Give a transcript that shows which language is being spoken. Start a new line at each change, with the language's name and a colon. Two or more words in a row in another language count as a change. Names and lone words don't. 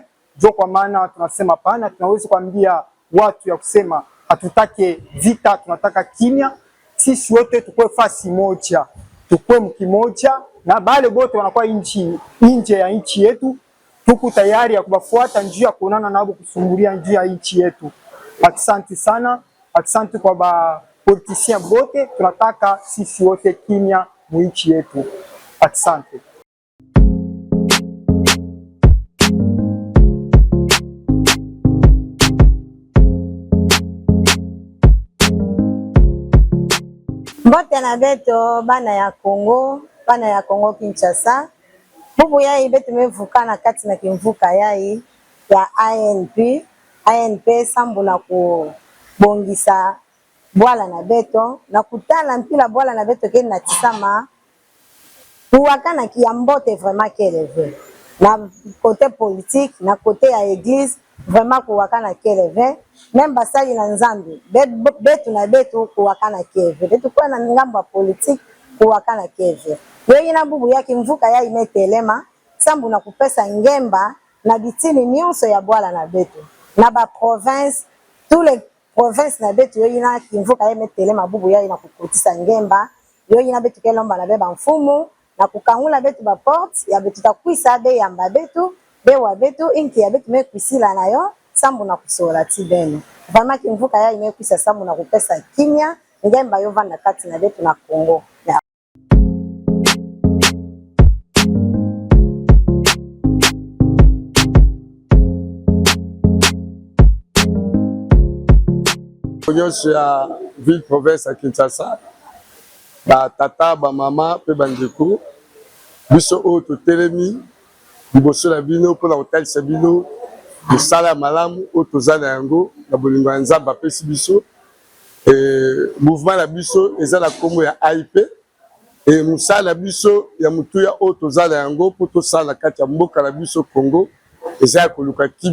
Swahili: Ndio kwa maana tunasema pana, tunaweza kuambia watu ya kusema hatutaki vita, tunataka kimya. Sisi wote tukue fasi moja, tukue mkimoja, na bale bote wanakuwa nje ya nchi yetu, tuko tayari ya kubafuata njia ya kuonana nabo, kusumbulia njia ya nchi yetu. Asante sana, asante kwa ba politiciens bote, tunataka sisi wote kimya mu nchi yetu. Asante.
Kituba (Democratic Republic of Congo): Mbote na beto bana ya Congo Kinshasa. Bubu yai betu mevukana kati na kimvuka yai ya ANP sambu na kubongisa bwala na beto na kutala mpila bwala na beto keni na tisama kuwakana kia mbote vraiment keleve na
French: côté politique
Kituba (Democratic Republic of Congo): na côté ya église vraiment kuwakana keleve même basali na nzambi betu na betu kuwakana keleve betu kwa na ngamba politique kuwakana keleve yeye na bubu yake mvuka ya imetelema sambu na kupesa ngemba na bitini nyonso ya bwala na betu na ba province
French: tous les provinces
Kituba (Democratic Republic of Congo): na betu yo ina kimvuka yemetele mabubu ya ina kukutisa ngemba yo ina betu kelomba na beba mfumu na kukangula betu ba porte ya betu takwisa be yamba betu be wa betu inki ya betu mekwisila nayo sambu na kusola tibeno vraiment kimvuka ya imekwisa sambu na kupesa kimya ngemba yo vanda kati na betu na Kongo.
Lingala: nyonso ya ville province ya Kinshasa ba tata ba mama pe bandeko biso oyo totelemi liboso na bino mpona kotalisa bino mosala ya malamu oyo toza na yango na bolingo ya Nzambe apesi biso mouvement na biso eza na kombo ya AIP mosala na biso ya motuya oyo toza na yango mpo tosala na kati ya mboka na biso Congo eza ya koluka